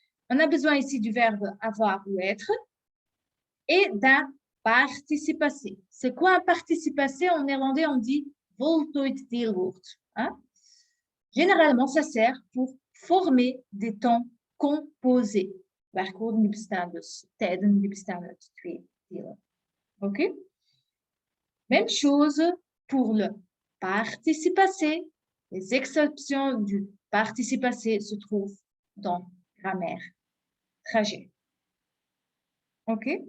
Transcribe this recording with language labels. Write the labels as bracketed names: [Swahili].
[French] On a besoin ici du verbe avoir ou être et d'un participe passé. C'est quoi un participe passé? En néerlandais, on dit voltooid deelwoord. Hein? Généralement, ça sert pour former des temps composés. [Dutch] Werkwoorden die bestaan dus, tijden die bestaan uit twee delen. [French] OK? Même chose pour le participe passé. Les exceptions du participe passé se trouvent dans grammaire trajet. OK?